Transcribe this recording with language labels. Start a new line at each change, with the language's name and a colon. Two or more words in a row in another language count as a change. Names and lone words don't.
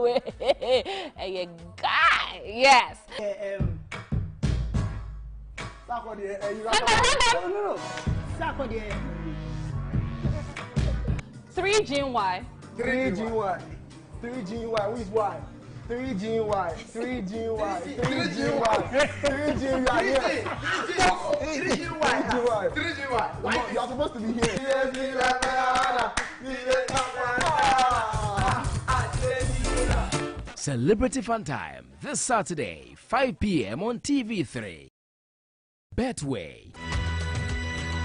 English: Hey, guy, yes. Three GY. 3GY. 3GY. Who is Y? 3GY. 3GY. 3GY. 3GY. 3GY. You're supposed to be here. Celebrity Fun Time this Saturday, 5 p.m. on TV3. Betway.